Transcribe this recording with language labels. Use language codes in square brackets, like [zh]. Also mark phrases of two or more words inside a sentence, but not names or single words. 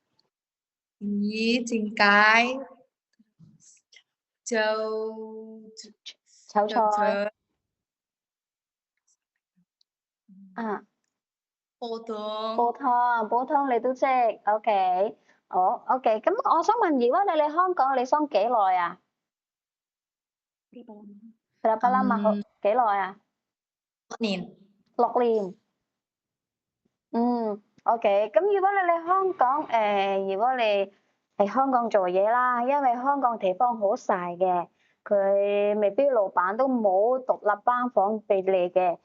[yue] 蒸雞就炒 Được 菜 chưa? 啊，煲煲湯。湯，煲湯你都識，OK。哦，OK。咁我想問，如果你嚟香港，你想幾耐啊 ？ [id] Berapa lama kok？ [yue] 幾耐啊？年。 6年。OK。咁如果你嚟香港，如果你喺香港做嘢啦，因為香港地方好細嘅，佢未必老闆都冇獨立班房俾你嘅。